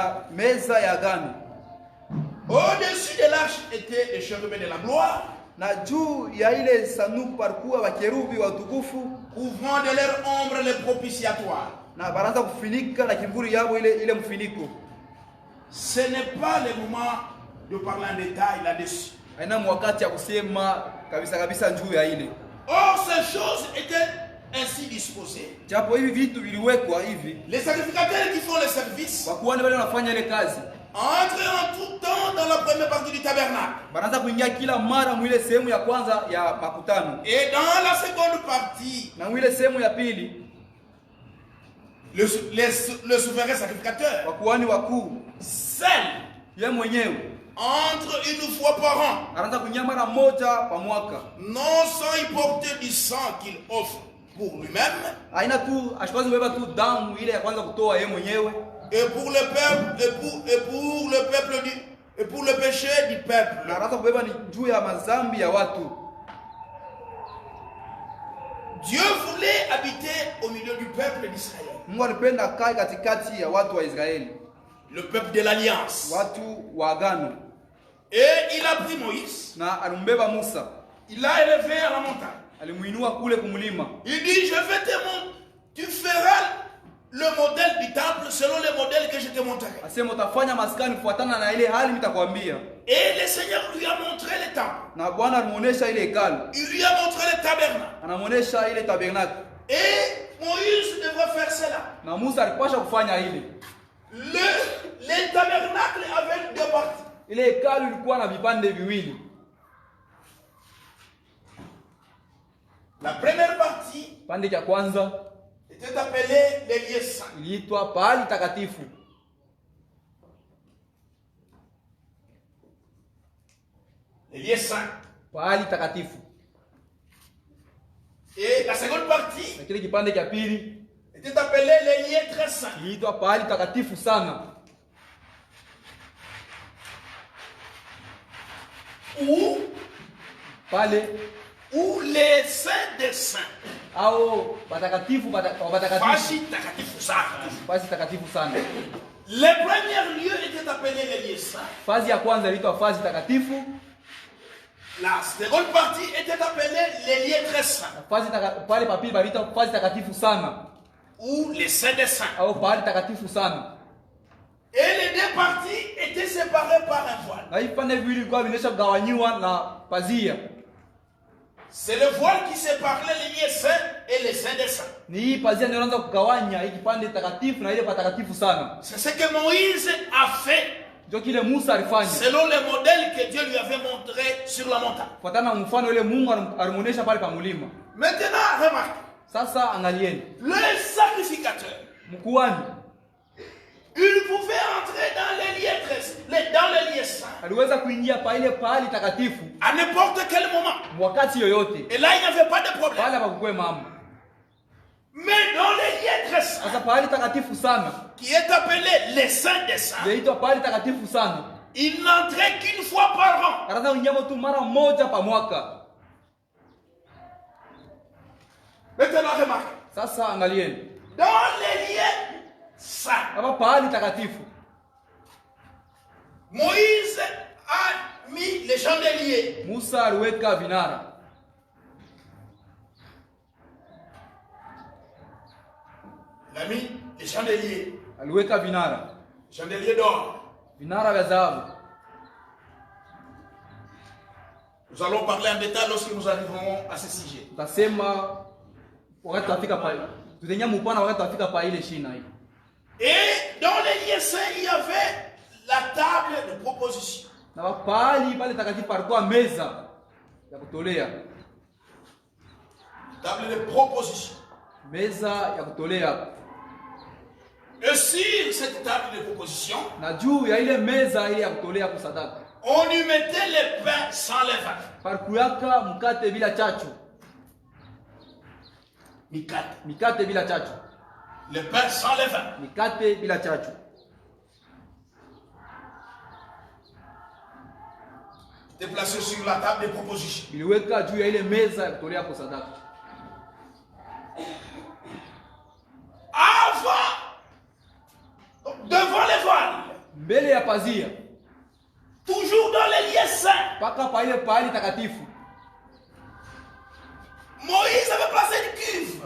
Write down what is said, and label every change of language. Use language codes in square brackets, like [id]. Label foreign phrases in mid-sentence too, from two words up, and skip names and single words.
[fr] Au-dessus de l'arche étaient les chérubins de la gloire, couvrant de leur ombre les propitiatoires. Ce n'est pas le moment de parler en détail là-dessus. [sw] Haina wakati ya kusema kabisa kabisa njuu ya ile. [fr] Or ces choses étaient ainsi disposées. [sw] Japo hivi vitu viliwekwa hivi. [fr] Les sacrificateurs qui font le service [sw] Wakuhani wale wanafanya ile kazi. [fr] entrent en tout temps dans la première partie du tabernacle. [sw] Banaanza kuingia kila mara mwile sehemu ya kwanza ya makutano. [fr] Et dans la seconde partie, [sw] Na mwile sehemu ya pili [fr] le souverain sacrificateur, [sw] wakuhani wakuu [fr] seul, [sw] yeye mwenyewe [fr] entre une fois par an, [sw] anaanza kuingia mara moja kwa mwaka. [fr] non sans y porter du sang qu'il offre pour lui-même [sw] Haina tu ashikazi kubeba tu damu ile ya kwanza kutoa yeye mwenyewe [fr] et pour le peuple et pour le péché du peuple. [sw] na anaanza kubeba ni juu ya mazambi ya watu. [fr] Dieu voulait habiter au milieu du peuple d'Israël. [sw] Mungu alipenda kai katikati ya watu wa Israeli, [fr] Le peuple de l'alliance. [sw] watu wa agano, [fr] Et il a pris Moïse, [sw] na alimbeba Musa, [fr] il l'a élevé à la montagne. [sw] alimuinua kule kumlima. [fr] Il dit, je vais te montrer, tu feras le modèle du temple selon le modèle que je te montrerai. [sw] Asema utafanya maskani kufuatana na ile hali nitakwambia. [fr] Et le Seigneur lui a montré le temple. [sw] Na Bwana alimuonesha ile hekalu, [fr] Il lui a montré le tabernacle. [sw] anamuonesha ile tabernacle. [fr] Et Moïse devrait faire cela. [sw] Na Musa alipasha kufanya ile. [fr] Le tabernacle avait deux parties. [sw] Ile hekalu ilikuwa na vipande viwili. [fr] La première partie [sw] Pande cha kwanza [fr] était appelée les lieux saints. [sw] iliitwa pahali takatifu. [fr] Les lieux saints. [sw] Pahali takatifu. [fr] Et la seconde partie [sw] Na kile kipande cha pili [fr] était appelée les lieux très saints. [sw] iliitwa pahali takatifu sana. Pale [fr] Où les saints des saints. [sw] au patakatifu patakatifu. Fashi takatifu sana. Fazi takatifu sana. [fr] Les premiers lieux étaient appelés les lieux saints. [sw] Fazi ya kwanza iliitwa fazi takatifu. [fr] La seconde partie était appelée les lieux très saints. [sw] Fazi pale papili paliitwa fazi takatifu sana [fr] Ou les saints des saints. [sw] au pahali takatifu sana. [fr] Et les deux parties étaient séparées par un voile. [sw] Na hii pande viwili vilikuwa vinaisha kugawanyiwa na pazia. [fr] C'est le voile qui séparait les lieux saints et les saints des saints. [sw] Ni hii pazia ndio inaanza kugawanya hii kipande takatifu na ile patakatifu sana. [fr] C'est ce que Moïse a fait [sw] Ndio kile Musa alifanya. [fr] selon le modèle que Dieu lui avait montré sur la montagne. [sw] Kufuatana na mfano ile Mungu alimuonesha pale pa mlima. [fr] Maintenant, remarquez. [sw] Sasa angalieni. [fr] Le sacrificateur, [sw] Mkuhani [fr] il pouvait entrer dans les lieux saints [sw] aliweza kuingia pa ile pahali takatifu [fr] à n'importe quel moment. [sw] wakati yoyote. [fr] Et là, il n'y avait pas de problème. [sw] Pale hapakukwe mambo. [fr] Mais dans les lieux très saints, [sw] Sasa pahali takatifu sana, [fr] qui est appelé les saints des saints, [sw] yaitwa pahali takatifu sana. [fr] il n'entrait qu'une fois par an. [sw] Anaweza kuingia tu mara moja pa mwaka. [fr] Maintenant, remarquez. [sw] Sasa angalieni. [fr] Dans les lieux saints, [sw] Hapa pahali takatifu [fr] Moïse a mis les chandeliers. [sw] Musa aliweka vinara. [fr] Il a mis les chandeliers. [sw] Aliweka vinara. [fr] Chandeliers d'or. [sw] Vinara vya dhahabu. [fr] Nous allons parler en détail lorsque nous arriverons à ce sujet. [sw] Tutasema wakati tutafika pale. Tutenya mpana wakati tutafika pale ile shina hii. [fr] Et dans les lieux saints, il y avait la table de proposition. [sw] Na pahali pale takatifu palikuwa meza ya kutolea. [fr] Table de proposition. [sw] Meza ya kutolea. [fr] Et sur cette table de proposition, [sw] Na juu ya ile meza ile ya kutolea kusadaka, [fr] on y mettait les pains sans levain. [sw] palikuwaka mkate bila chachu. Mikate bila chachu. [fr] Le pain sans levain. [sw] Mikate bila chachu. [fr] Était placé sur la table de proposition. [sw] Iliweka juu ya ile meza ya kutolea kusadaka. [fr] Avant, devant les voiles, [sw] Mbele ya pazia, [fr] toujours dans les lieux saints, [sw] paka pa ile pahali takatifu, [fr] Moïse avait placé une cuve.